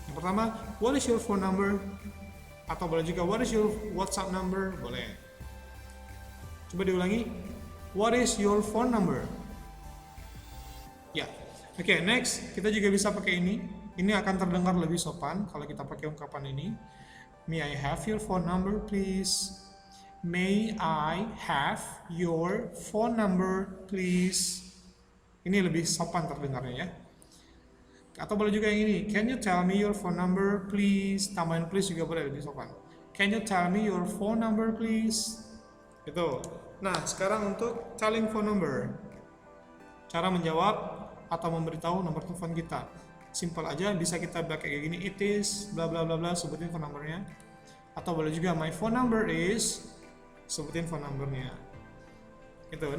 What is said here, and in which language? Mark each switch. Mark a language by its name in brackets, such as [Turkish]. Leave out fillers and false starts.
[Indonesian] Yang pertama, [English] what is your phone number? [Indonesian] Atau boleh juga, [English] what is your WhatsApp number? Boleh. [Indonesian] Coba diulangi, [English] what is your phone number? [Indonesian] Ya, oke, next kita juga bisa pakai ini. Ini akan terdengar lebih sopan kalau kita pakai ungkapan ini. [English] May I have your phone number, please? May I have your phone number, please? [Indonesian] Ini lebih sopan terdengarnya ya. Atau boleh juga yang ini. [English] Can you tell me your phone number, please? [Indonesian] Tambahin please juga boleh, lebih sopan. [English] Can you tell me your phone number, please? [Indonesian] Gitu. Nah, sekarang untuk calling phone number. Cara menjawab atau memberitahu nomor telepon kita. Simple aja, bisa kita pakai kayak gini, [English] it is bla bla bla bla, [Indonesian] sebutin phone numbernya. Atau boleh juga [English] my phone number is, [Indonesian] sebutin phone numbernya. Gitu.